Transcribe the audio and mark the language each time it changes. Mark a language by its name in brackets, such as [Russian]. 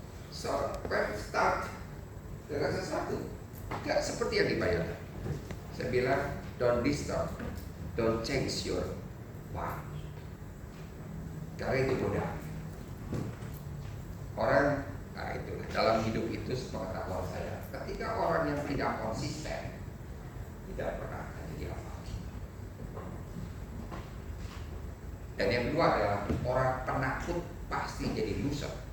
[English] So, when start [Indonesian] dengan sesuatu, gak seperti yang dibayangkan. Saya bilang, [English] don't disturb, don't change your mind. [Indonesian] Karena itu mudah. Orang, nah itulah dalam hidup itu sepengetahuan saya, ketika orang yang tidak konsisten, tidak pernah jadi apa. Dan yang kedua adalah orang penakut pasti jadi loser.